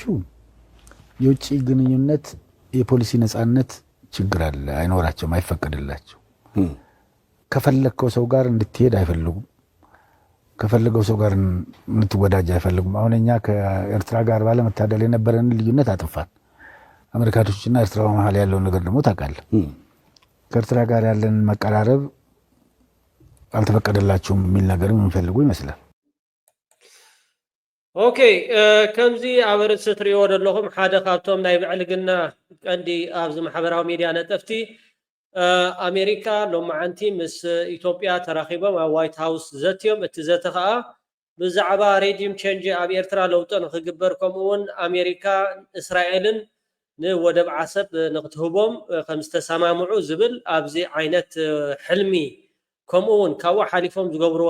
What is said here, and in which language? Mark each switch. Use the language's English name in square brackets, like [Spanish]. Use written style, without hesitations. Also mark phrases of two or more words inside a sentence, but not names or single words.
[Amharic] የውጭ ግንኙነት የፖሊሲ ነጻነት ችግር አለ፣ አይኖራቸውም፣ አይፈቀድላቸው። ከፈለከው ሰው ጋር እንድትሄድ አይፈልጉም፣ ከፈለገው ሰው ጋር እንድትወዳጅ አይፈልጉም። አሁን እኛ ከኤርትራ ጋር ባለመታደል የነበረን ልዩነት አጥፋን። አሜሪካኖችና ኤርትራ መሀል ያለው ነገር ደግሞ ታውቃለህ። ከኤርትራ ጋር ያለን መቀራረብ አልተፈቀደላቸውም የሚል ነገር የሚፈልጉ ይመስላል። [Tigrinya] ኦኬ ከምዚ ኣብ ርእሲ ትሪእዎ ዘለኹም ሓደ ካብቶም ናይ ብዕልግና ቀንዲ ኣብዚ ማሕበራዊ ሚድያ ነጠፍቲ ኣሜሪካ ሎማዓንቲ ምስ ኢትዮጵያ ተራኺቦም ኣብ ዋይት ሃውስ ዘትዮም እቲ ዘተ ከዓ ብዛዕባ [English] regime change [Tigrinya] ኣብ ኤርትራ ለውጢ ንክግበር ከምኡውን ኣሜሪካ እስራኤልን ንወደብ ዓሰብ ንክትህቦም ከም ዝተሰማምዑ ዝብል ኣብዚ ዓይነት ሕልሚ ከምኡውን ካብኡ ሓሊፎም ዝገብርዎ